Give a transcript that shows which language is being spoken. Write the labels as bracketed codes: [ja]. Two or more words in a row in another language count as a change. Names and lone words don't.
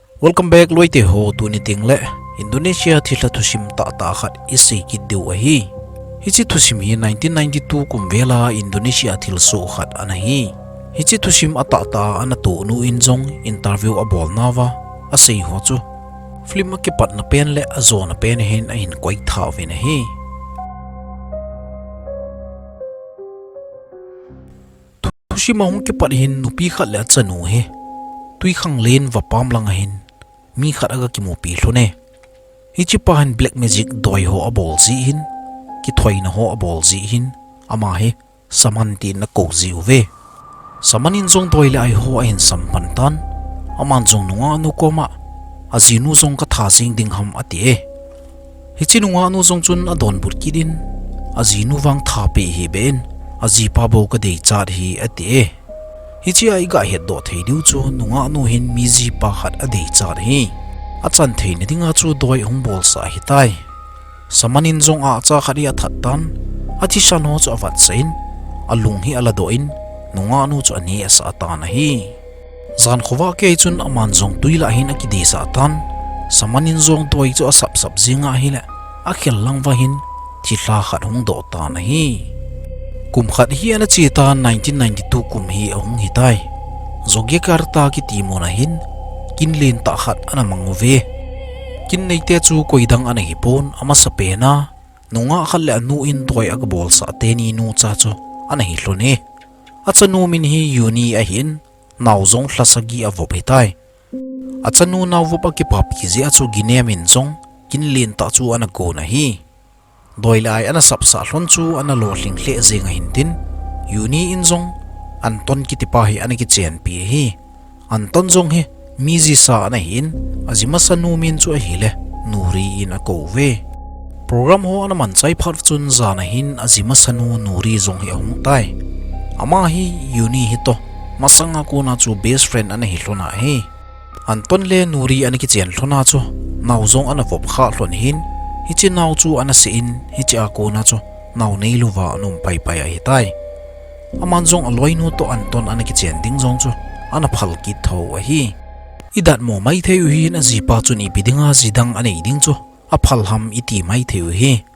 [en] Welcome back [tcz] loite ho tu ni tingle Indonesia thila thusim ta khat isi ki deu hi hichi thusim hi 1992 kumvela Indonesia thil so khat anahi hichi thusim ata ta anato nu injong interview abol nawa asei ho chu film ke pat na pen le azona pen hen a hin koi tha vin hi thusim hong ke pat hin nupi khat le chanu he tui khang len wa pam lang hin mi khat aga ki mo pi hlone hichi pahan [en] black magic [tcz] doi ho abol zi hin ki thoina ho abol zi hin ama he samanti na ko zi uve samanin jong doi le ai ho a hin sampan tan aman jong nuwa nu koma azinu jong ka tha jing ding ham ati e hichi nuwa nu jong chun adon bur kidin azinu wang tha pe hi ben azi pa bo ka dei chat hi ati e hichi ai ga het do thei diu chu nunga nu hin mizi pa khat adei char hi achan thei ni dinga chu doi ong bol sa hi tai samanin jong a cha khari a that tan athi san ho chu awat sein alung hi ala do in nunga nu chu ani asa ta na hi zan khowa ke chun aman jong tuila hin aki de sa tan samanin jong doi chu asap sap zinga hi la a khel lang wa hin thi hla khat hong do ta na hi kum khat hi ana chita 1992 kum hi ahung hitai zoge karta ki timona hin kinlen ta khat ana mangove kin neite chu koidang ana hi pon ama sapena nunga khalle anu in toy ag bol sa teni nu cha chu ana hi hlone achanu min hi uni a hin nawzong hlasagi avop hitai achanu nawop ki pap ki je achu ginemin jong kinlen ta chu ana go na hi doilai ana sapsa hlon chu ana lo hling hle zenga hintin uni injong anton ki tipahi ana ki chen pi hi anton jong he mizi sa ana hin azima sanu min chu a hile nuri in a ko ve program ho ana man chai phat chun zana hin azima sanu nuri jong hi hong tai ama hi uni hi to masanga ko na chu [en] best friend [tcz] ana hi hlona he anton le nuri ana ki chen hlona chu nawzong ana vop kha hlon hin hichi naw chu ana se in hichi a ko na chu naw nei luwa anum pai pai a hitai aman jong aloi nu to anton ana ki chen ding jong chu ana phal ki tho a hi idat mo mai theu hi na ji pa chu ni bidinga jidang anei ding chu a phal ham iti mai theu hi